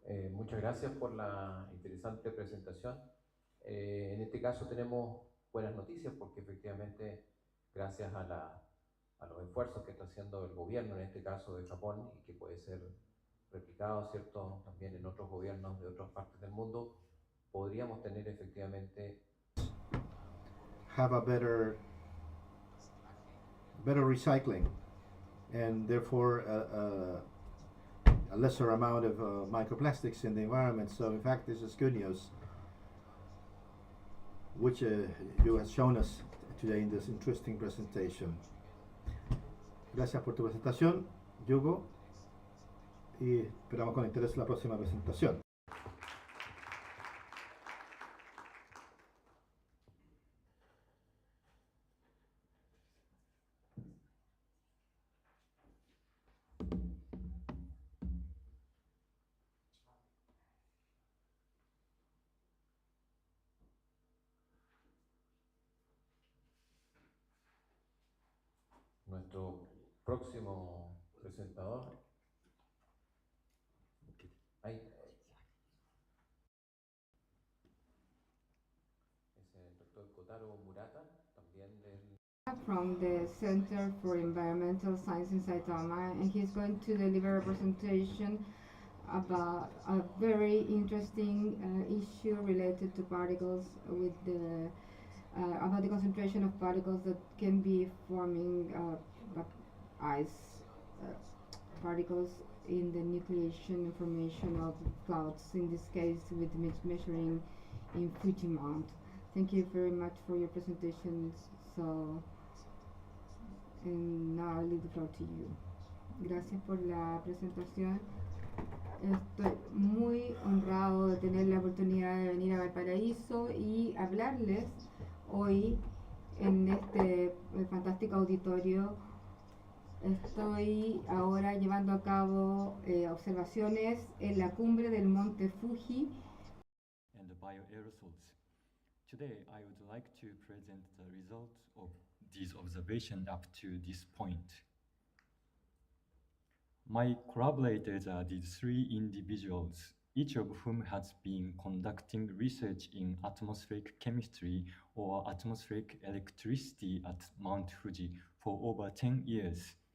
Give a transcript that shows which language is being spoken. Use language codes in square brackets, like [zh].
[es] Muchas gracias por la interesante presentación. En este caso tenemos buenas noticias porque efectivamente gracias a los esfuerzos que está haciendo el gobierno, en este caso de Japón, y que puede ser replicado, ¿cierto?, también en otros gobiernos de otras partes del mundo, podríamos tener efectivamente [en] have a better recycling, and therefore a lesser amount of microplastics in the environment. So in fact, this is good news, which you have shown us today in this interesting presentation. [es] Gracias por tu presentación, Yugo, y esperamos con interés la próxima presentación. nuestro próximo presentador. Ahí. Es el doctor Kotaro Murata, también del [en] from the Center for Environmental Science in Saitama, and he's going to deliver a presentation about a very interesting issue related to particles with the about the concentration of particles that can be forming ice particles in the nucleation formation of clouds, in this case with measuring in Fuji Mount. Thank you very much for your presentations. So, and now I'll leave the floor to you. [es] Gracias por la presentación. Estoy muy honrado de tener la oportunidad de venir a Valparaíso y hablarles hoy en este fantástico auditorio. Estoy ahora llevando a cabo observaciones en la cumbre del monte Fuji. [en] And the bioaerosols. Today, I would like to present the results of these observations up to this point. My collaborators are these three individuals, each of whom has been conducting research in atmospheric chemistry or atmospheric electricity at Mount Fuji for over 10 years.